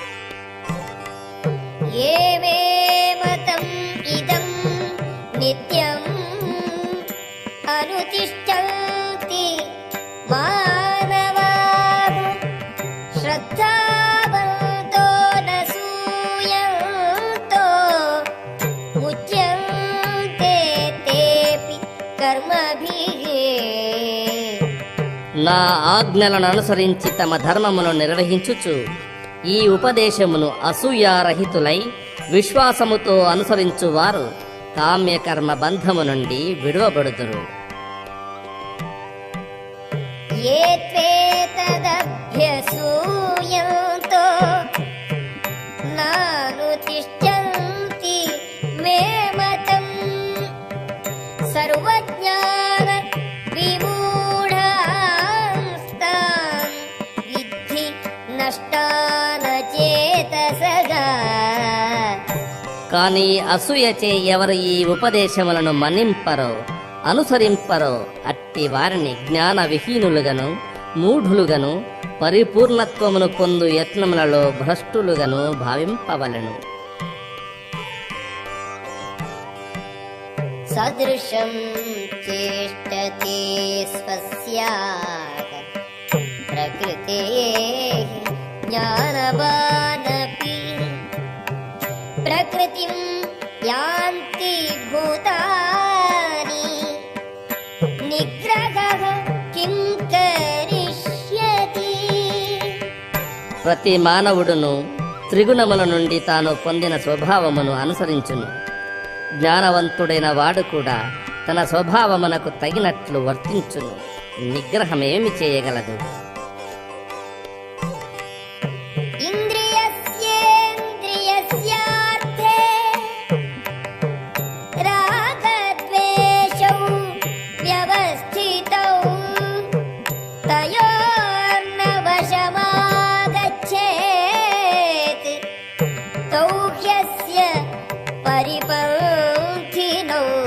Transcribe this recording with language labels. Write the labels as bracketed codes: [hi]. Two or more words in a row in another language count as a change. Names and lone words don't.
[sa] ఏమేమతం ఇదం నిత్యం అనుతిష్టంతి మానవాః శ్రద్ధావంతో నసూయంతో ముచ్యంతే తేపి కర్మభిః. [te] నా ఆజ్ఞలను అనుసరించి తమ ధర్మమును నిర్వహించుచు ఈ ఉపదేశమును అసూయారహితులై విశ్వాసముతో అనుసరించువారు కామ్యకర్మ బంధము నుండి విడువబడుదురు. [sa] ये त्वेतदभ्यसूयन्तो नानुतिष्ठन्ति मे मतम् सर्वज्ञान विमूढांस्तान् विद्धि नष्टान चेतसगा. [te] కానీ అసూయచే ఎవరు ఈ ఉపదేశములను మన్నింపరో అనుసరింపరో అట్టి వారిని జ్ఞాన విహీనులుగను మూఢులుగను పరిపూర్ణత్వమును పొందు యత్నములలో భ్రష్టులుగను భావింపవలెను. [sa] सदृशं चेष्टते स्वस्याः प्रकृतेः ज्ञानवानपि प्रकृतिं यान्ति भूतानि निग्रहः किं करिष्यति. [te] ప్రతి మానవుడును త్రిగుణముల నుండి తాను పొందిన స్వభావమును అనుసరించును. జ్ఞానవంతుడైన వాడు కూడా తన స్వభావమునకు తగినట్లు వర్తించును. నిగ్రహమేమి చేయగలదు? [sa] ఇంద్రియస్యేంద్రియస్యార్థే రాగద్వేషౌ వ్యవస్థితౌ తయోర్న వశమాగచ్ఛేత్ తౌ హ్యస్య పరిపంథినౌ.